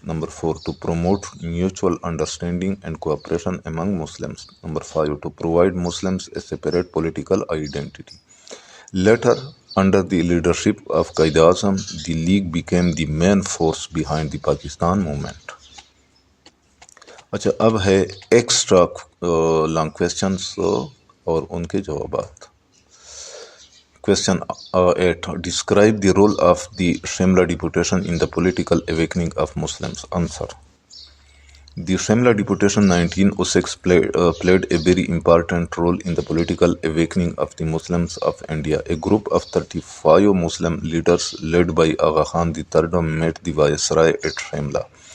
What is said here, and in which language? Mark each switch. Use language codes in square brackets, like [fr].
[en] Number 4, to promote mutual understanding and cooperation among Muslims. Number 5, to provide Muslims a separate political identity. Later, under the leadership of Qaid-e-Azam, the League became the main force behind the Pakistan movement. [ur] اچھا اب ہے extra long questions اور ان کے جوابات. [en] Question 8. Describe the role of the Shimla deputation in the political awakening of Muslims. Answer. The Shimla deputation 1906 played a very important role in the political awakening of the Muslims of India. A group of 35 Muslim leaders led by Agha Khan III met the Viceroy at Shimla.